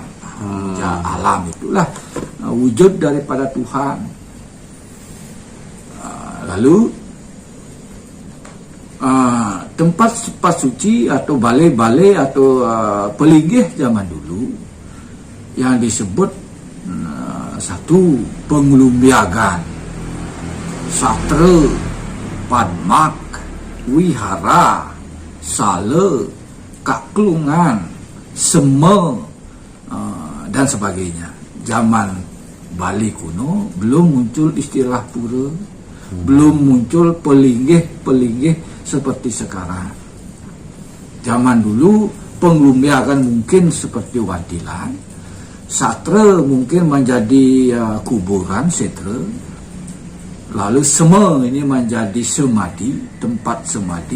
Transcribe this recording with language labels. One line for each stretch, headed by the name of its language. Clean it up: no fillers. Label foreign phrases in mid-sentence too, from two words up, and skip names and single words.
Indonesian: Memuja alam itulah wujud daripada Tuhan. Lalu tempat suci atau balai-balai atau pelinggih zaman dulu yang disebut satu penglumbiagan, satra, padmak, wihara, sala, kaklungan, sema, dan sebagainya. Zaman Bali kuno belum muncul istilah pura, belum muncul pelinggih seperti sekarang. Zaman dulu penglumbiagan mungkin seperti wadilan, satra mungkin menjadi kuburan setra, lalu sema ini menjadi semadi, tempat semadi.